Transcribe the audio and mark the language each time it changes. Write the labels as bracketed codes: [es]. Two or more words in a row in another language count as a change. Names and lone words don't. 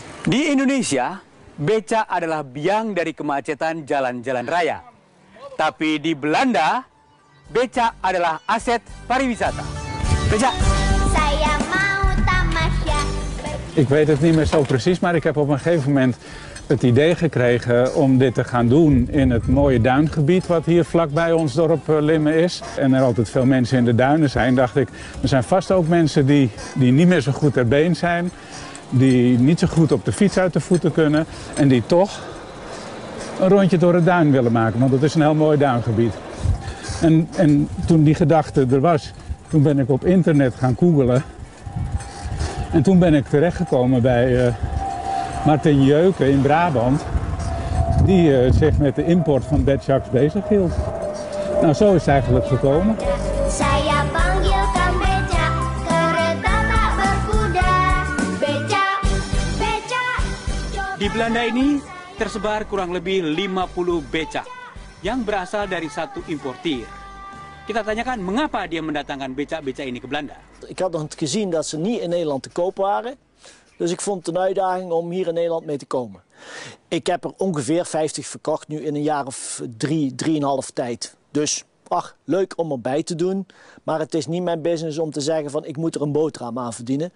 [id] Di Indonesia, beca adalah biang dari kemacetan jalan-jalan raya. Tapi di Belanda, beca adalah aset pariwisata. Beca. Saya mau tamasya. [nl] Ik weet het niet meer zo precies, maar ik heb op een gegeven moment het idee gekregen om dit te gaan doen in het mooie duingebied wat hier vlakbij ons dorp Limmen is. En er altijd veel mensen in de duinen zijn, dacht ik, er zijn vast ook mensen die niet meer zo goed ter been zijn, die niet zo goed op de fiets uit de voeten kunnen en die toch een rondje door het duin willen maken, want het is een heel mooi duingebied. En toen die gedachte er was, toen ben ik op internet gaan googlen en toen ben ik terechtgekomen bij Martin Jeuken in Brabant, die zich met de import van bedjaks bezig hield. Nou, zo is het eigenlijk gekomen. [id] Saya panggilkan beca, kereta tak berkuda. Beca, beca. Di Belanda ini tersebar kurang lebih 50 beca yang berasal dari satu importier. Kita tanyakan mengapa dia mendatangkan beca-beca ini ke Belanda. [nl] Ik had nog gezien dat ze niet in Nederland te koop waren. Dus ik vond het een uitdaging om hier in Nederland mee te komen. Ik heb er ongeveer 50 verkocht nu in een jaar of 3,5 tijd. Dus, ach, leuk om erbij te doen. Maar het is niet mijn business om te zeggen van ik moet er een boterham aan verdienen.